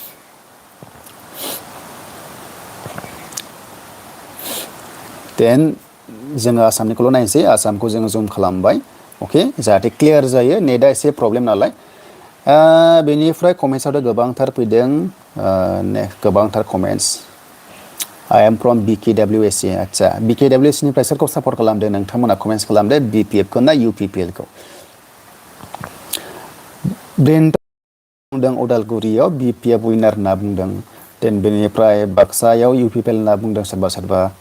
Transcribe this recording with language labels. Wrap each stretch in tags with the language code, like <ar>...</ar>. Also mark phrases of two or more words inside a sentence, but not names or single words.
<brx>देन जोङो आसामनिखौल' नायनोसै आसामखौ जोङो जुम खालामबाय अके जाहाथे क्लियार जायो नेटआ एसे प्रब्लेम नालाय बेनिफ्राय कमेन्ट्सआवथ' गोबांथार फैदों गोबांथार कमेन्ट्स</brx> <en>I am from BKWSC</en> <brx>आदसा BKWSCनिफ्राय सोरखौ सापर्ट खालामदों नोंथांमोना कमेन्ट्स खालामदो BPF खौ ना UPPL खौ ब्रेन्ट बुंदों उदालगुरियाव BPF विनार होनना बुंदों देन बेनिफ्राय बाक्सायाव UPPL होनना बुंदों सोरबा सोरबा</brx>